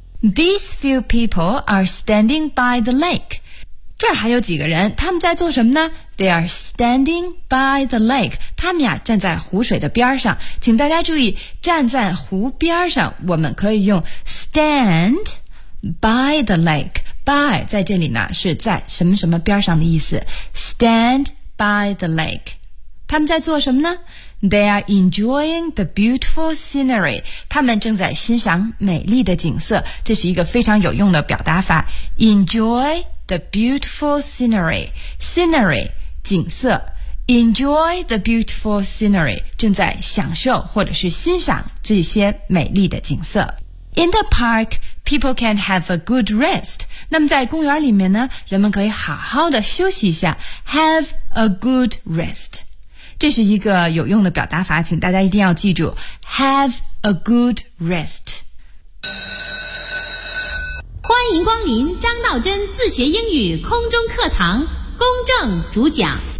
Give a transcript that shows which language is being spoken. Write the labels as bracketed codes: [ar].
[en] These few people are standing by the lake. [zh] 这儿还有几个人，他们在做什么呢？ [en] They are standing by the lake. [zh] 他们呀站在湖水的边上。请大家注意，站在湖边上，我们可以用 [en] stand by the lake. [zh] By 在这里呢是在什么什么边上的意思。 [en] Stand by the lake. [zh] 他们在做什么呢？ [en] They are enjoying the beautiful scenery. [zh] 他们正在欣赏美丽的景色。这是一个非常有用的表达法。 [en] Enjoy the beautiful scenery. Scenery, [zh] 景色。 [en] Enjoy the beautiful scenery. [zh] 正在享受或者是欣赏这些美丽的景色。 [en] In the park, people can have a good rest. [zh] 那么在公园里面呢，人们可以好好的休息一下。 [en] Have a good rest. [zh] 这是一个有用的表达法，请大家一定要记住 [en] Have a good rest。 [zh] 欢迎光临张道真自学英语空中课堂，公正主讲。